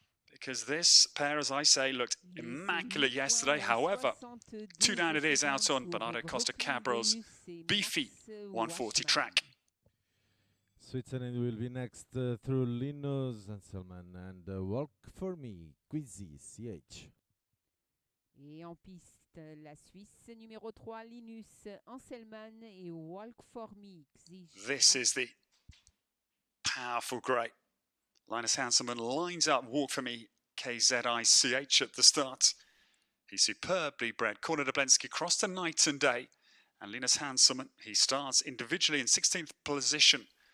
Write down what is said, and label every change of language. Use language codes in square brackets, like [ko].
[en] Because this pair, as I say, looked immaculate yesterday. However, 2 down it is out on Bernardo Costa Cabral's beefy 140 track. Switzerland will be next through Linus Hanselmann and Walk For Me, Quizzy, CH. [fr] Et en piste, la Suisse, numéro 3, Linus Hanselmann et Walk For Me. [en] This is the powerful great. Linus Hanselmann lines up Walk For Me, KZICH at the start. He's superbly bred. Corner Dablensky crossed to night and day. And Linus Hanselmann, he starts individually in 16th position.